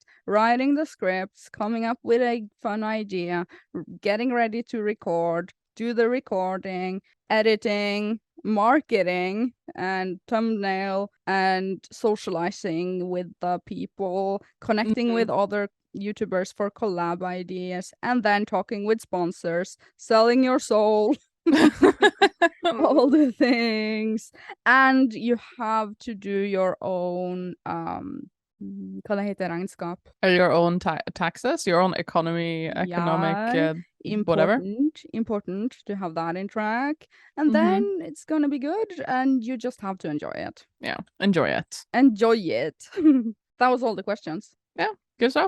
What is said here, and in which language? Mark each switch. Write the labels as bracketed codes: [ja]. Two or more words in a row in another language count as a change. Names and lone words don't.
[en] Writing the scripts, coming up with a fun idea, getting ready to record, do the recording, editing, marketing, and thumbnail, and socializing with the people, connecting with other YouTubers for collab ideas, and then talking with sponsors, selling your soul. All the things, and you have to do your own [no] hva det heter, regnskap. [en] Your own taxes, your own economic whatever. Important to have that in track, and then it's gonna be good, and you just have to enjoy it. Yeah, enjoy it. That was all the questions. Yeah, good stuff.